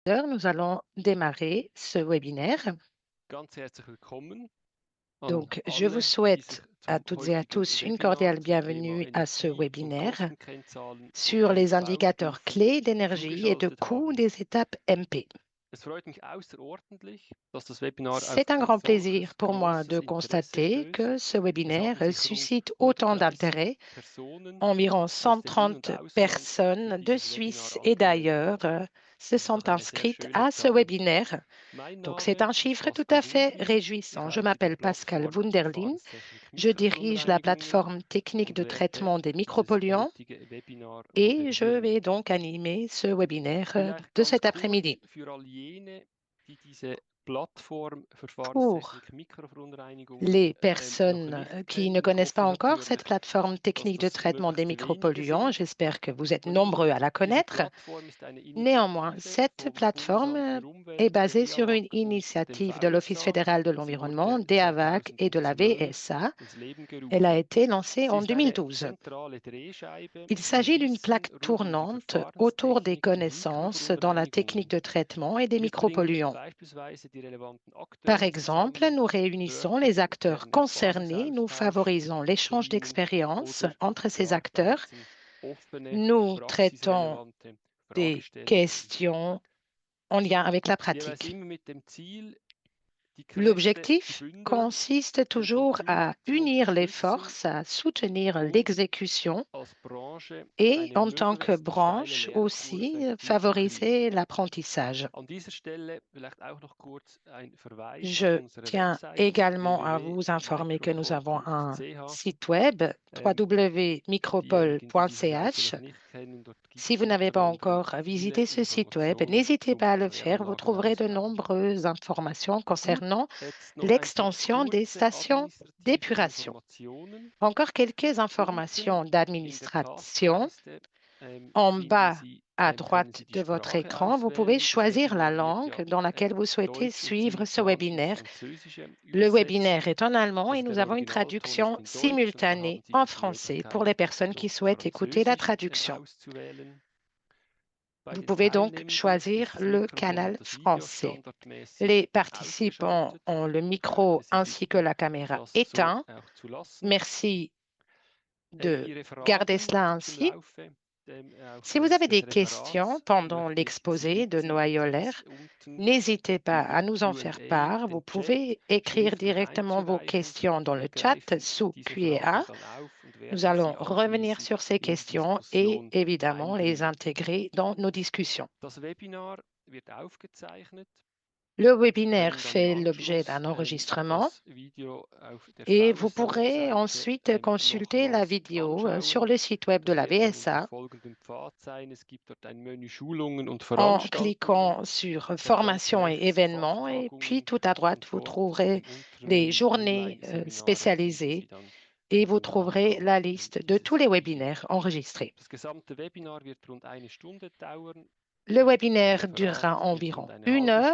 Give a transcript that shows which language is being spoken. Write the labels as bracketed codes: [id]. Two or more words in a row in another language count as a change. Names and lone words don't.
[fr] Nous allons démarrer ce webinaire. [de] Ganz herzlich willkommen an [fr] Donc, je vous [de] alle, die sich [fr] souhaite à [de] zum [fr] toutes et à [de] heutigen [fr] tous une [de] Webinar [fr] cordiale [de] zum Thema [fr] bienvenue à ce [de] Energie- und [fr] webinaire [de] Kostenkennzahlen für [fr] sur les indicateurs [de] PV-Stufen [fr] clés d'énergie et de [de] zugeschaltet [fr] coût [de] haben. [fr] des étapes MP. [de] Es freut mich außerordentlich, dass das Webinar auf [fr] C'est un [de] ein [fr] grand plaisir [de] solches [fr] pour moi [de] großes [fr] de [de] Interesse [fr] constater [de] stößt. [fr] que ce [de] Es haben [fr] webinaire [de] sich rund [fr] suscite autant [de] 130 [fr] d'intérêt. [de] Personen [fr] Environ [de] aus dem In- und [fr] 130 [de] Ausland für [fr] personnes de [de] dieses Webinar [fr] Suisse et [de] angemeldet. [fr] d'ailleurs se [de] Das ist [fr] sont [de] doch eine sehr [fr] inscrites [de] schöne [fr] à ce [de] Zahl. [fr] webinaire. [de] Mein [fr] Donc, c'est [de] Name [fr] un [de] ist [fr] chiffre tout à [de] Pascal [fr] fait [de] Wunderlin. Ich [fr] réjouissant. Je [de] leite die [fr] m'appelle Pascal [de] Plattform [fr] Wunderlin. [de] Verfahrenstechnik [fr] Je dirige la [de] Mikroverunreinigungen [fr] plateforme technique [de] und [fr] de [de] werde [fr] traitement des [de] dieses [fr] micropolluants [de] heutige Webinar [fr] et je [de] moderieren. [fr] vais donc animer ce webinaire [de] Vielleicht [fr] de [de] ganz [fr] cet [de] kurz [fr] après-midi. [de] für all jene, die diese Plattform [fr] Pour [de] Verfahrenstechnik Mikroverunreinigungen [fr] les [de] noch [fr] personnes [de] nicht [fr] qui ne [de] kennen. Ich [fr] connaissent pas [de] hoffe [fr] encore cette [de] natürlich, [fr] plateforme [de] dass [fr] technique de [de] das [fr] traitement des [de] möglichst wenige [fr] micropolluants, [de] sind [fr] j'espère que vous êtes [de] von Ihnen. [fr] nombreux à la [de] Diese [fr] connaître. [de] Plattform ist eine [fr] Néanmoins, [de] Initiative [fr] cette [de] vom [fr] plateforme [de] Bundesamt für [fr] est [de] Umwelt, der [fr] basée sur une [de] EAWAG und dem [fr] initiative de l'Office [de] VSA. [fr] fédéral de [de] Sie [fr] l'environnement, [de] wurde [fr] DEAVAC et de la [de] 2012 [fr] VSA. [de] ins Leben [fr] Elle a [de] gerufen. [fr] été lancée [de] Sie [fr] en [de] ist eine [fr] 2012. [de] zentrale Drehscheibe [fr] Il [de] im [fr] s'agit d'une [de] Wissen [fr] plaque [de] rund um die [fr] tournante autour des [de] Verfahrenstechnik und [fr] connaissances dans la technique [de] Mikroverunreinigungen. [fr] de traitement et des [de] Wir bringen [fr] micropolluants. [de] beispielsweise die relevanten [fr] Par [de] Akteure [fr] exemple, [de] zusammen, [fr] nous réunissons les [de] fördern [fr] acteurs [de] deren [fr] concernés, nous [de] Erfahrungsaustausch [fr] favorisons [de] unter [fr] l'échange [de] ihnen [fr] d'expériences [de] oder [fr] entre ces acteurs. [de] bearbeiten offene, [fr] Nous traitons [de] praxisrelevante [fr] des [de] Fragestellungen. [fr] questions en lien avec la [de] Jeweils [fr] pratique. [de] immer mit dem Ziel, die Kräfte, die [fr] L'objectif [de] bündeln, [fr] consiste [de] den [fr] toujours [de] Vollzug [fr] à [de] zu [fr] unir les [de] unterstützen [fr] forces, à soutenir [de] und [fr] l'exécution [de] als Branche [fr] et, [de] eine [fr] en tant que [de] möglichst steile [fr] branche aussi, [de] Lernkurve hinzukriegen. [fr] favoriser l'apprentissage. [de] An dieser Stelle vielleicht auch noch kurz ein Verweis auf [fr] Je [de] unsere [fr] tiens [de] Website [fr] également à vous informer que nous avons un [de] www.micropol.ch. [fr] site web [de] Diejenigen, die diese Seite [fr] www.micropole.ch. [de] noch nicht kennen, dort gibt [fr] Si [de] es [fr] vous n'avez [de] unter [fr] pas [de] anderem [fr] encore [de] viele [fr] visité ce site web, [de] Informationen [fr] n'hésitez [de] zum [fr] pas à le faire. Vous trouverez de [de] Kläranlagenaustausch. [fr] nombreuses informations [de] Gut, [fr] concernant [de] jetzt noch ein paar [fr] l'extension des [de] kurze [fr] stations [de] administrative [fr] d'épuration. [de] Informationen. [fr] Encore quelques [de] Unten [fr] informations [de] in der [fr] d'administration. [de] Taskleiste [fr] En [de] finden [fr] bas [de] Sie, [fr] à [de] können [fr] droite [de] Sie die [fr] de votre [de] Sprache [fr] écran, vous pouvez [de] auswählen. Das [fr] choisir la [de] Webinar wird [fr] langue [de] ja [fr] dans laquelle vous souhaitez [de] Deutsch und [fr] suivre ce [de] simultan ins [fr] webinaire. [de] Französische [fr] Le webinaire [de] übersetzen. [fr] est en allemand et [de] Also [fr] nous [de] der [fr] avons une [de] Originalton ist [fr] traduction [de] in Deutsch und da [fr] simultanée [de] haben Sie [fr] en [de] die [fr] français pour [de] Möglichkeit, [fr] les personnes qui [de] noch [fr] souhaitent écouter la [de] Französisch [fr] traduction. [de] auszuwählen. Bei [fr] Vous [de] den [fr] pouvez donc [de] Teilnehmenden [fr] choisir [de] ist das [fr] le [de] Mikrofon [fr] canal [de] und das Video [fr] français. [de] standardmäßig [fr] Les participants [de] ausgeschaltet. [fr] ont le [de] Ich möchte [fr] micro [de] Sie [fr] ainsi que [de] bitten, [fr] la caméra [de] das so [fr] éteint. [de] auch zu lassen. [fr] Merci de [de] Ihre [fr] garder [de] Fragen [fr] cela [de] zum [fr] ainsi. [de] Laufe [fr] Si vous avez des [de] des Referats [fr] questions pendant [de] möchte ich Sie [fr] l'exposé de [de] bitten, [fr] Noah Joller, [de] dies unten [fr] n'hésitez pas à [de] über [fr] nous en faire [de] Q&A, [fr] part. Vous [de] den Chat, [fr] pouvez écrire [de] schriftlich [fr] directement vos [de] einzureichen. [fr] questions dans le [de] Wir [fr] chat [de] greifen [fr] sous [de] diese Fragen [fr] Q&A. [de] dann auf und [fr] Nous [de] werden [fr] allons [de] sie [fr] revenir [de] anschließend [fr] sur ces [de] in die [fr] questions et [de] Diskussion [fr] évidemment les [de] einbringen. [fr] intégrer dans nos discussions. [de] Das Webinar wird aufgezeichnet. [fr] Le [de] Sie [fr] webinaire [de] können dann im [fr] fait l'objet [de] Anschluss [fr] d'un enregistrement [de] das Video auf der [fr] et vous pourrez [de] VSA-Webseite [fr] ensuite consulter la [de] nochmals [fr] vidéo sur [de] anschauen. [fr] le site web de [de] Das [fr] la [de] wird dann unter [fr] VSA. [de] folgendem Pfad sein. Es gibt dort ein Menü Schulungen und [fr] En [de] Veranstaltungen, [fr] cliquant sur [de] dann ganz [fr] formation et [de] rechts [fr] événements et puis [de] Fachtagungen [fr] tout à droite, [de] und [fr] vous [de] dort [fr] trouverez [de] im unteren [fr] les [de] Menü [fr] journées [de] Online-Seminare finden [fr] spécialisées [de] Sie dann [fr] et vous [de] den [fr] trouverez [de] Nachgang [fr] la liste de tous [de] dieses [fr] les [de] Videos. [fr] webinaires enregistrés. [de] Das gesamte Webinar wird rund eine Stunde dauern [fr] Le [de] und das [fr] webinaire [de] Referat [fr] durera [de] wird [fr] environ [de] rund eine [fr] une [de] halbe